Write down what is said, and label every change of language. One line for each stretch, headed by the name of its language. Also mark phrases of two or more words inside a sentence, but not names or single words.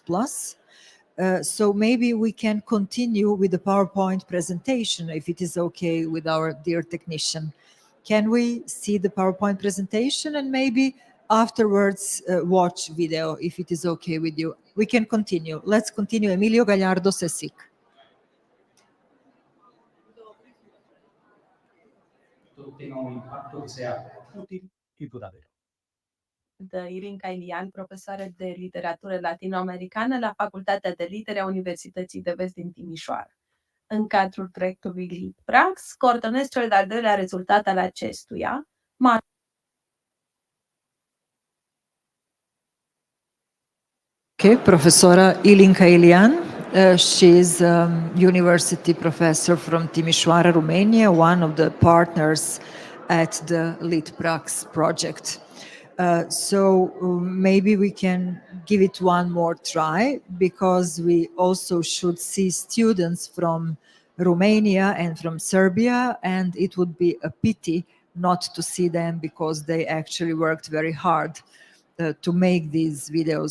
English: So maybe we can continue with the PowerPoint presentation if it is okay with our dear technician. Can we see the PowerPoint presentation and maybe afterwards watch video if it is okay with you? We can continue. Let's continue. Emilio Gallardo, CSIC.
Spanish: Tenga un impacto que sea útil y duradero.
Romanian: Da Irinca Ilian, profesoară de literatură latinoamericană la Facultatea de Litere a Universității de Vest din Timișoara. În cadrul proiectului LITPRAX, coordonez cel de-al doilea rezultat al acestuia.
English: Okay, Professora Ilinca Ilian. She is a university professor from Timisoara, Romania, one of the partners at the LITPRAX project. So maybe we can give it one more try because we also should see students from Romania and from Serbia, and it would be a pity not to see them because they actually worked very hard to make these videos.